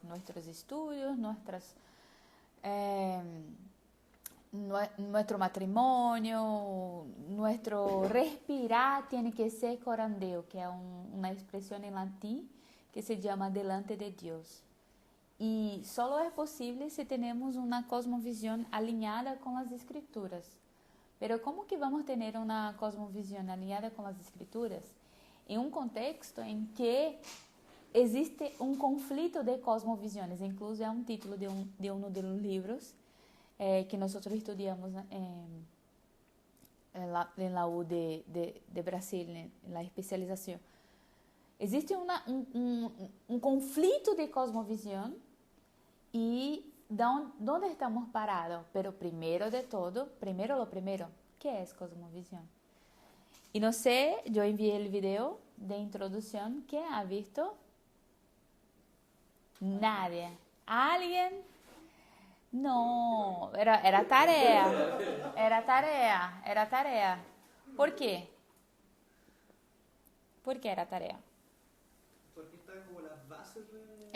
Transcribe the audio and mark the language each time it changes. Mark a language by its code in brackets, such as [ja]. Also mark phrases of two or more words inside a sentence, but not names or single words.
[es] Nuestros estudios, nuestro matrimonio, nuestro respirar tiene que ser corandeo, que es una expresión en latín que se llama delante de Dios. Y solo es posible si tenemos una cosmovisión alineada con las Escrituras. Pero ¿cómo que vamos a tener una cosmovisión alineada con las Escrituras? En un contexto en que existe [pt] um conflito de cosmovisões, incluso é um título de um dos livros que nós estudamos na U de Brasil, na especialização. Existe um conflito de cosmovisão e onde estamos parados? Pero primeiro de todo, [es] lo primero, [pt] que é cosmovisão? E não sei, eu enviei o vídeo de introdução, quem ha visto? [es] Nadie. ¿Alguien? No, era tarea. Era tarea. ¿Por qué? ¿Por qué era tarea? Porque está como las bases de...